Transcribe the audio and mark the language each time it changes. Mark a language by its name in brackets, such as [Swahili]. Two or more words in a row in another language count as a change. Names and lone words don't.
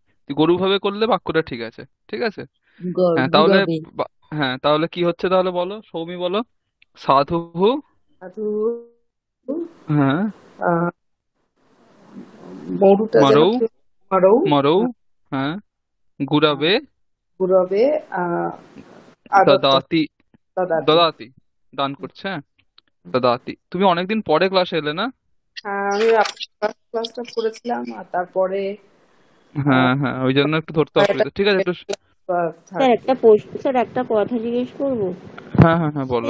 [Bangla] তুই গরু ভাবে করলে বাক্যটা ঠিক আছে। ঠিক আছে। হ্যাঁ তাহলে গুরবে। হ্যাঁ তাহলে কি হচ্ছে তাহলে বলো সৌমি বলো। সাধু, সাধু হ্যাঁ, আহ, মরুটা যেন মরৌ, কি, মরৌ, মরৌ, হ্যাঁ, গুরাবে, [Sanskrit] গুরবে আদত্ত, [Bangla] দদাতি, দদাতি। দদাতি, দান করছে, হ্যাঁ, দদাতি। তুমি অনেকদিন পরে ক্লাসে এলে না? আমি আপনার ক্লাসটা করেছিলাম, আর তারপরে হ্যাঁ হ্যাঁ, ওই জন্য একটু ধরতে এটা অসুবিধা, ঠিক আছে একটু। স্যার থাকবে। একটা প্রশ্ন, স্যার একটা কথা জিজ্ঞেস করবো। হ্যাঁ হ্যাঁ হ্যাঁ, বলো।